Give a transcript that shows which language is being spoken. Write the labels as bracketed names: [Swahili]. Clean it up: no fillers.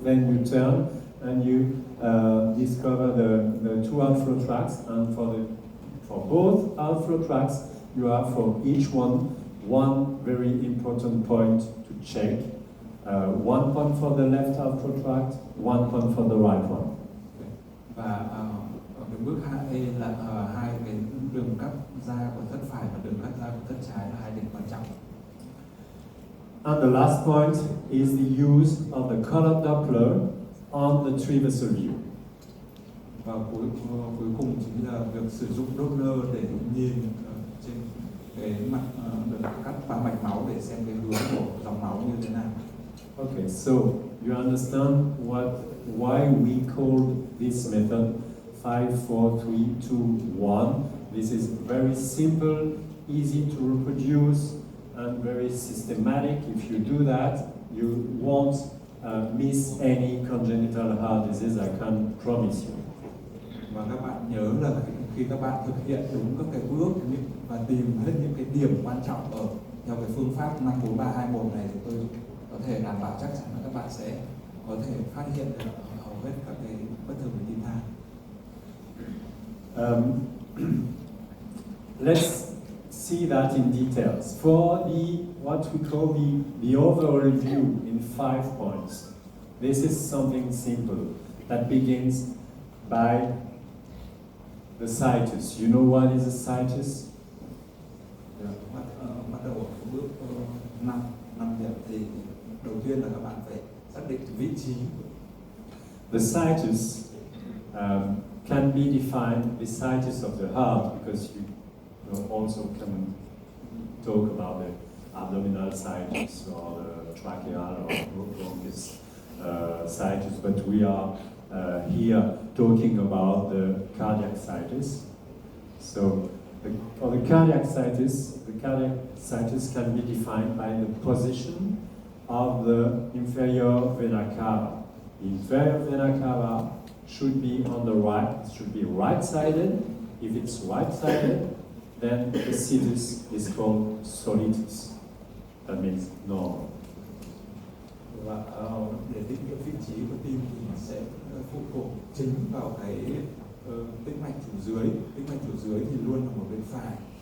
[English] Then you turn and you discover the 2 outflow tracts. And for both outflow tracts, you have for each one very important point to check. 1 point for the left outflow tract, 1 point for the right one. [Vietnamese] Và ở cái bước 2 là 2 cái đường cắt ra của thất phải và đường cắt ra của thất trái là 2 điểm quan trọng. [English] And the last point is the use of the color Doppler on the 3 vessel view. [Vietnamese] Và cuối cùng chính là việc sử dụng Doppler để nhìn trên cái mặt đường cắt 3 mạch máu để xem cái hướng của dòng máu như thế nào. [English] Okay, so you understand why we called this method 5, 4, 3, 2, 1. This is very simple, easy to reproduce, and very systematic. If you do that, you won't miss any congenital heart disease, I can promise you. [Vietnamese] Và các bạn nhớ là khi các bạn thực hiện đúng các cái bước và tìm hết những cái điểm quan trọng ở theo cái phương pháp 54321 này thì tôi có thể đảm bảo chắc chắn là các bạn sẽ có thể phát hiện được hầu hết các cái bất thường về tim thai. [English] Let's see that in details. For what we call the overall view in 5 points, this is something simple that begins by the situs. You know what is a situs? [Vietnamese] Bắt đầu ở bước 5 điểm thì đầu tiên là các bạn phải xác định vị trí. [English] The situs can be defined, the situs of the heart, because you also can talk about the abdominal situs or the tracheal or bronchus situs, but we are here talking about the cardiac situs. So for the cardiac situs can be defined by the position of the inferior vena cava. The inferior vena cava should be on the right, should be right-sided. If it's right-sided, then the situs is called solitus. That means normal. [Vietnamese] Và để định nghĩa vị trí của tim thì sẽ phụ thuộc chính vào cái tĩnh mạch chủ dưới. Tĩnh mạch chủ dưới thì luôn là một bên phải.